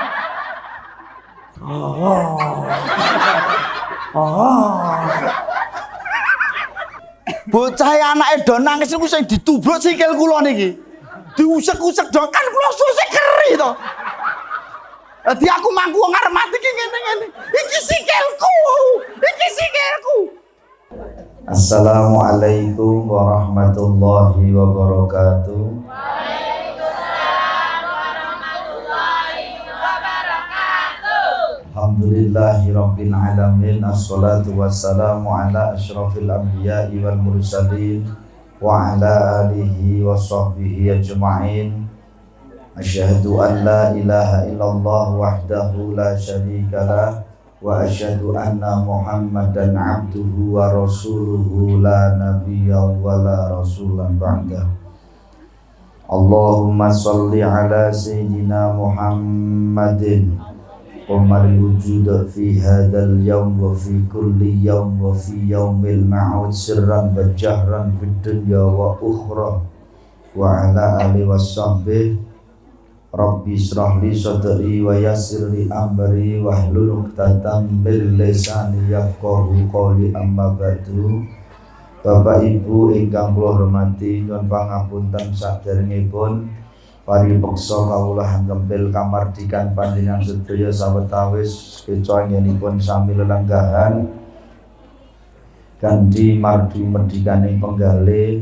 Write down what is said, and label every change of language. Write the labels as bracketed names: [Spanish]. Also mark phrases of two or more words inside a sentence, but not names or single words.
[Javanese] Bocah anake do nangis niku sing ditubruk sikil kula niki. Diusek-usek do kan kula susik keri to. Dadi aku mangku ngarep mati ki ngene-ngene. Iki sikilku. Iki sikilku. [Arabic] السلام عليكم ورحمة الله وبركاته. وعليكم السلام ورحمة الله وبركاته. الحمد لله رب العالمين. والصلاة والسلام على أشرف الأنبياء والمرسلين وعلى آله وصحبه أجمعين. أشهد أن لا إله إلا الله وحده لا شريك له وأشهد أن محمدا عبده ورسوله لا نبي ولا رسول بعده. اللهم صل على سيدنا محمد قمر الوجود في هذا اليوم وفي كل يوم وفي اليوم الموعود سرا وجهرا في الدنيا والأخرى وعلى آله وصحبه. رب اشرح لي صدري ويسر لي أمري واحلل عقدة من لساني يفقهوا قولي أما بعد. [Javanese] Bapak Ibu ingkang kula hormati, nyuwun pangapunten saderengipun paripeksa kawula kempil kamardikan panjenengan sedaya sawetawis keca inggenipun sami lelenggahan kanthi margi merdikaning penggalih.